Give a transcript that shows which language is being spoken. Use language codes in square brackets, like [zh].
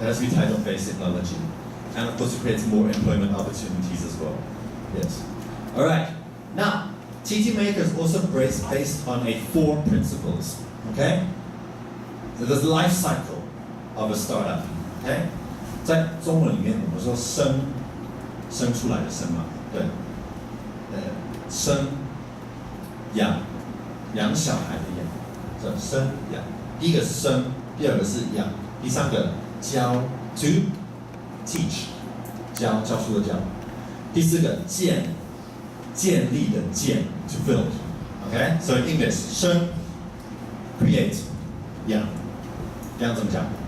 [en] It has to be Taitung-based technology. And of course, it creates more employment opportunities as well. Yes. All right. Now, TT Maker is also based on 4 principles. Okay. So there's the life cycle of a startup. Okay. [zh] 在中文里面，我们说生出来的生嘛，对，生养小孩的养，这生养。第一个是生，第二个是养，第三个教 [en] to teach [zh] 教书的教，第四个建立的建 [en] to build。 Okay, so in English 生 create [zh] 养怎么讲？